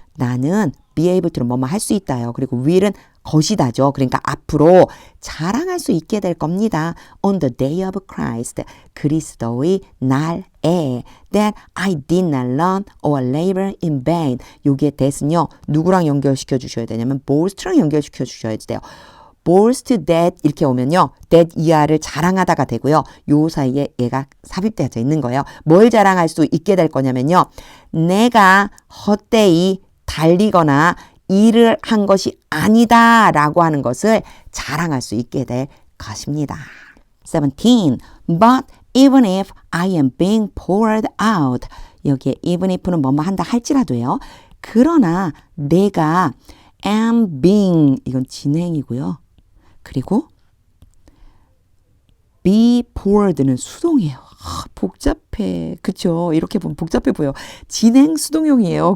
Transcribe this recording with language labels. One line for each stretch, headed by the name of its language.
Korean: 나는 be able to는 뭐뭐 할 수 있다요. 그리고 will은 것이다죠. 그러니까 앞으로 자랑할 수 있게 될 겁니다.
English: On the day of Christ.
Korean: 그리스도의 날에
English: that I did not learn or labor in vain.
Korean: 여기에 that은요. 누구랑 연결시켜 주셔야 되냐면 boast랑 연결시켜 주셔야 돼요. boast that 이렇게 오면요. that 이하를 자랑하다가 되고요. 요 사이에 얘가 삽입되어져 있는 거예요. 뭘 자랑할 수 있게 될 거냐면요. 내가 헛되이 달리거나 일을 한 것이 아니다 라고 하는 것을 자랑할 수 있게 될 것입니다. 17.
English: But even if I am being poured out.
Korean: 여기에 even if는 뭐뭐 한다 할지라도요. 그러나 내가 am being 이건 진행이고요. 그리고 be poured는 수동이에요. 복잡해. 그쵸? 이렇게 보면 복잡해 보여. 진행 수동형이에요.